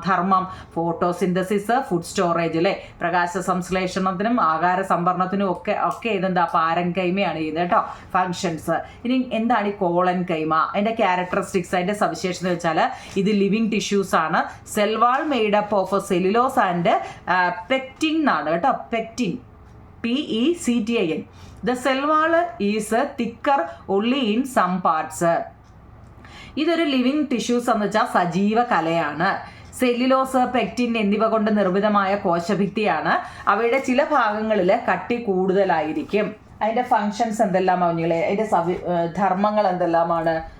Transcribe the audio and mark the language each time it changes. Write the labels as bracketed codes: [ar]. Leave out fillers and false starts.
[ml] ധർമ്മം, photosynthesis, food storage അല്ലെ, പ്രകാശ സംശ്ലേഷണത്തിനും ആഹാര സംഭരണത്തിനും ഒക്കെ ഇതെന്താ പാരൻ കൈമയാണ് ചെയ്യുന്നത് കേട്ടോ, ഫങ്ഷൻസ്. ഇനി എന്താണ് ഈ കോളൻ കൈമ? അതിന്റെ ക്യാരക്ടറിസ്റ്റിക്സ്, അതിന്റെ സവിശേഷത വെച്ചാൽ ഇത് ലിവിങ് ടിഷ്യൂസ് ആണ്. [en] cell wall made up of cellulose and pectin [ml] ആണ് കേട്ടോ. [en] Pectin, PECTIN. The cell wall is thicker only in some parts. [ml] ഇതൊരു ലിവിങ് ടിഷ്യൂസ് എന്ന് വെച്ചാൽ സജീവ കലയാണ്. സെല്ലുലോസ്, പെക്റ്റിൻ എന്നിവ കൊണ്ട് നിർമ്മിതമായ കോശഭിത്തിയാണ്. അവയുടെ ചില ഭാഗങ്ങളിൽ കട്ടി കൂടുതലായിരിക്കും. അതിൻ്റെ ഫങ്ഷൻസ് എന്തെല്ലാമാണ് കുഞ്ഞുങ്ങളെ? അതിൻ്റെ ധർമ്മങ്ങൾ എന്തെല്ലാമാണ്?